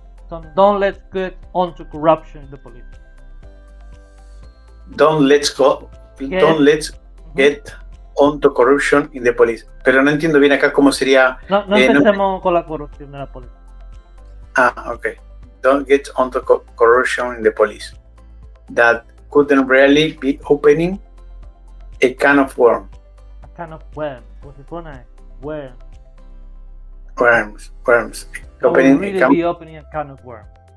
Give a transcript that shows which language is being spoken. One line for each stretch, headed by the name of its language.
English: So don't let's get onto corruption in the police. Don't let's get onto corruption in the police.
Spanish: Pero no entiendo bien acá cómo sería. No empecemos con la corrupción de la policía.
English: Ok. Don't get onto corruption in the police. That couldn't really be opening a can of worms. A can of worms.
Spanish: Como si fuera
English: worms. Worms. Opening be opening a can of worms.